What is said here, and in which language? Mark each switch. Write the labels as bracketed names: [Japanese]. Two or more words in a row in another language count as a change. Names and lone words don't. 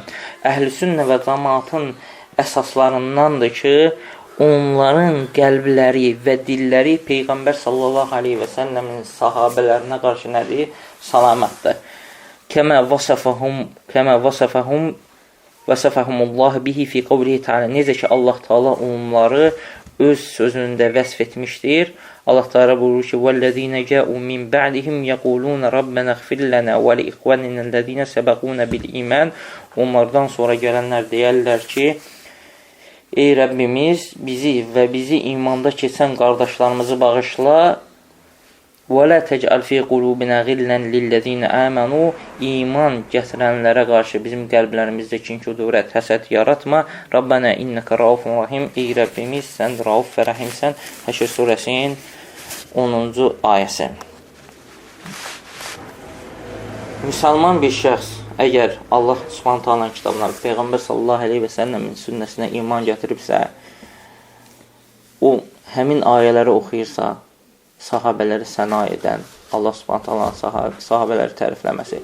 [Azerbaijani] Əhl-i sünnə və cəmaatın əsaslarındandır ki, onların qəlbləri və dilləri Peyğəmbər [Arabic] صلى الله عليه وسلم [Azerbaijani] sahabələrinə qarşı nədir? Salamətdir. [Arabic] كما وصفهم الله به في قوله تعالى. [Azerbaijani] Necə ki, Allah Teala onları öz sözündə vəsf etmişdir. Allah Teala buyurur ki, [Arabic] وَالَّذِينَ جَاءُوا مِنْ بَعْدِهِمْ يَقُولُونَ رَبَّنَا اغْفِرْ لَنَا وَلِإِخْوَانِنَا الَّذِينَ سَبَقُونَ بِالْإِيمَانِ. [Azerbaijani] Onlardan sonra gələnlər deyərlər ki, ey Rəbbimiz, bizi və bizi imanda keçən qardaşlarımızı bağışla. [Arabic] وَلَا تَجْعَلْ فِي قُلُوبِنَا غِلًّا لِلَّذِينَ آمَنُوا. [Azerbaijani] İman gətirənlərə qarşı bizim qəlblərimizdə kin-kudurət, həsəd yaratma. [Arabic] ربنا إنك رؤوف رحيم. [Azerbaijani] Ey Rəbbimiz, sən rauf və rahimsən. Həşr surəsinin 10-cu ayəsi. Müsəlman bir şəxs, əgər Allah [Arabic] سبحانه وتعالى [Azerbaijani] kitabına, Peyğəmbər [Arabic] صلى الله عليه وسلم [Azerbaijani] sünnəsinə iman gətiribsə, o həmin ayələri oxuyursa, sahabələri səna edən, Allah [Arabic] سبحانه وتعالى [Azerbaijani] sahabələri tərifləməsi.